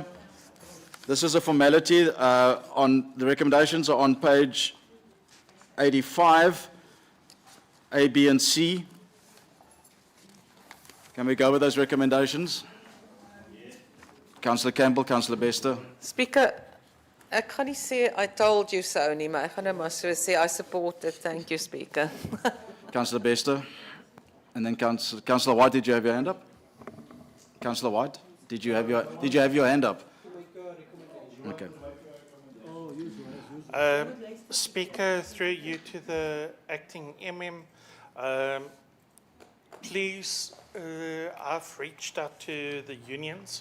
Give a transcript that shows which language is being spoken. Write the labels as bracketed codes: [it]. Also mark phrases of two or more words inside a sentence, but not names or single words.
[en] This is a formality. On the recommendations are on page 85, A, B, and C. Can we go with those recommendations? Councillor Campbell, Councillor Bester. [af] Speaker, ek gaan nie sê [en] I told you so [af] nie, maar ek gaan nou maar so sê [en] I support it. Thank you, Speaker. Councillor Bester. And then Councillor White, did you have your hand up? Councillor White, did you have your hand up? Okay. Speaker, through you to the acting MM, please, I've reached out to the unions.